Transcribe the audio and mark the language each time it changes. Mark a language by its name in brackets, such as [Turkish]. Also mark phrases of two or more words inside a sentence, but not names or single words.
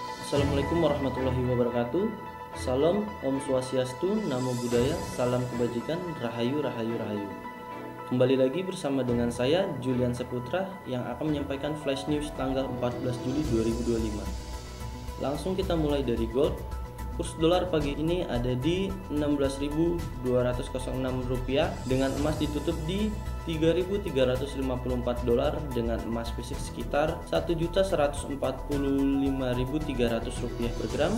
[Arabic] السلام عليكم ورحمة الله وبركاته. [Indonesian] Salam, [Sanskrit] ॐ स्वस्त्यस्तु, [Pali] नमो बुद्धाय, [Indonesian] salam kebajikan, Rahayu, Rahayu, Rahayu. Kembali lagi bersama dengan saya, Julian Saputra, yang akan menyampaikan [English] flash news [Indonesian] tanggal 14 Juli 2025. Langsung kita mulai dari gold. Kurs dolar pagi ini ada di 16.206 rupiah, dengan emas ditutup di 3.354 dolar, dengan emas fisik sekitar 1.145.300 rupiah per gram.